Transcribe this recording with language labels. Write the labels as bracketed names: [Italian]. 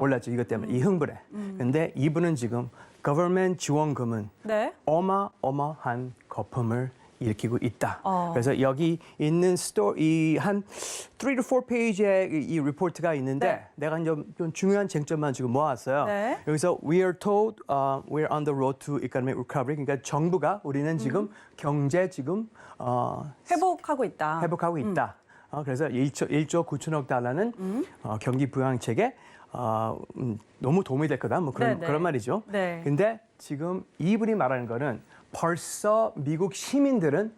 [Korean] 올랐죠. 이것 때문에 이 흥분에. 근데 이분은 지금 government 지원금은 네. 어마어마한 거품을 일으키고 있다. 어. 그래서 여기 있는 스토리 한 3 to 4 페이지의 이 리포트가 있는데 네. 내가 좀 중요한 쟁점만 지금 모았어요. 네. 여기서 [English] we are told we're on the road to economic recovery. [Korean] 그러니까 정부가 우리는 지금 경제 지금 회복하고 있다. 회복하고 있다. 그래서 1조 9천억 달러는 경기 부양책에 너무 도움이 될 거다. 뭐 네네. 그런 말이죠. 네. 근데 지금 이분이 말하는 거는 벌써 미국 시민들은